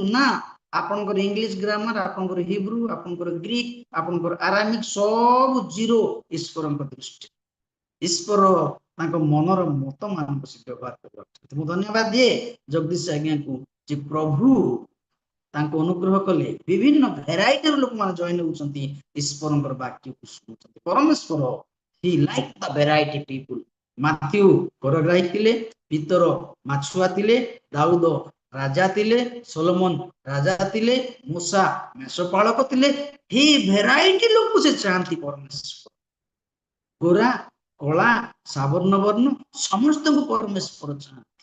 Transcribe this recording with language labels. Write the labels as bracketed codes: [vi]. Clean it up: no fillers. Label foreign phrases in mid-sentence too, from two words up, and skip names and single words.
[or] ନା, ଆପଣଙ୍କର [en] English grammar, [or] ଆପଣଙ୍କର ହିବ୍ରୁ, ଆପଣଙ୍କର ଗ୍ରୀକ, ଆପଣଙ୍କର ଆରାମିକ ସବୁ ଜିରୋ ଈଶ୍ୱରଙ୍କ ଦୃଷ୍ଟି। ଈଶ୍ୱର ତାଙ୍କ ମନର ମତ ମାନଙ୍କୁ ସେ ବ୍ୟବହାର କରୁଛନ୍ତି। ମୁଁ ଧନ୍ୟବାଦ ଦିଏ ଜଗଦୀଶ ଆଜ୍ଞାକୁ ଯେ ପ୍ରଭୁ ତାଙ୍କୁ ଅନୁଗ୍ରହ କଲେ, ବିଭିନ୍ନ ଭେରାଇଟିର ଲୋକମାନେ ଜଏନ୍ ହେଉଛନ୍ତି, ଈଶ୍ୱରଙ୍କର ବାକ୍ୟକୁ ଶୁଣୁଛନ୍ତି। [en] ପରମେଶ୍ୱର he liked the variety people, [or] ମାଥ୍ୟୁ କରଗ୍ରାହୀ ଥିଲେ, ପିତର ମାଛୁଆ ଥିଲେ, ଦାଉଦ ରାଜା ଥିଲେ, ସୋଲୋମନ ରାଜା ଥିଲେ, ମୂଷା ମେଷପାଳକ ଥିଲେ। ଏହି ଭେରାଇଟି ଲୋକ ସେ ଚାହାନ୍ତି ପରମେଶ୍ୱର। ଗୋରା କଳା ସାବର୍ଣ୍ଣ ବର୍ଣ୍ଣ ସମସ୍ତଙ୍କୁ ପରମେଶ୍ୱର ଚାହାନ୍ତି।